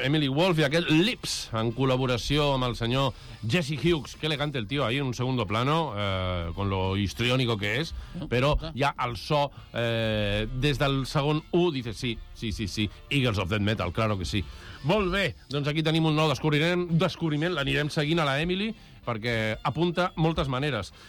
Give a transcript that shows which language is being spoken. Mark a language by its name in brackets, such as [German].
[Catalan] Emily Wolf i aquest Lips, en col·laboració amb el senyor Jesse Hughes. [Spanish] Que elegante el tío ahí en un segundo plano, con lo histriónico que és, [Catalan] però ja el so, des del segon U, [Spanish] dice sí, Eagles of Death Metal, claro que sí. [Catalan] Molt bé, doncs aquí tenim un nou descobriment, l'anirem seguint a la Emily, perquè apunta moltes maneres.